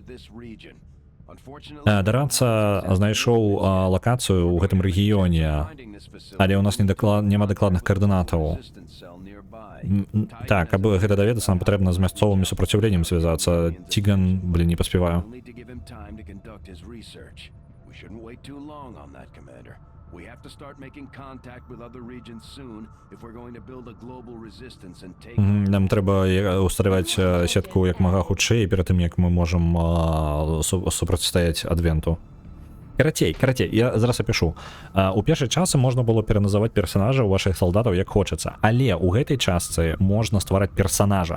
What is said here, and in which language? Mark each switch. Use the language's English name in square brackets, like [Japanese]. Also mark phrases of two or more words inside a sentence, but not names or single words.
[Belarusian] Дарацца знайшоў лакацыю ў гэтым рэгіёне, але ў нас няма дакладных каардынатаў. Так, каб гэта даведацца, нам патрэбна з мясцовым супраціўленнем звязацца. Ціган, блин, не паспяваю. [English] Shouldn't wait too long on that, Commander. We have to start making contact with other regions soon if we're going to build a global resistance and take... [Belarusian] Нам трэба усталяваць сетку як мага хутчэй перад тым, як мы можам супрацьстаяць Адвенту. Карацей, я зараз апішу. У першай часы можна было пераназаваць персанажаў вашых салдатаў як хочацца, але ў гэтай частцы можна ствараць персанажа.